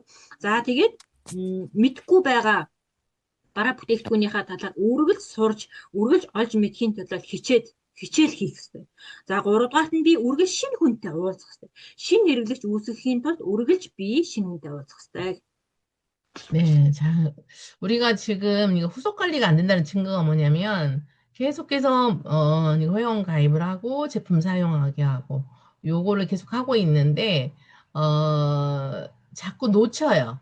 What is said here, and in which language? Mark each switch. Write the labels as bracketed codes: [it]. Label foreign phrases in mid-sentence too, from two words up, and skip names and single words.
[mn] За тэгээд мэдхгүй байгаа бараа бүтээгдэхүүнийхээ талаар үргэлж сурж, үргэлж олж мэдхийн тулд хичээл хийх хэрэгтэй. За 3 дугаарт нь би үргэлж шинэ хүнтэй уулзах хэрэгтэй. Шинэ хэрэглэгч үүсгэхийн тулд үргэлж би шинэ хүнтэй уулзах хэрэгтэй. [ko] 네, 자, 우리가 지금 이거 후속 관리가 안 된다는 증거가 뭐냐면 계속해서 이거 회원 가입을 하고 제품 사용하게 하고 요거를 계속 하고 있는데 자꾸 놓쳐요.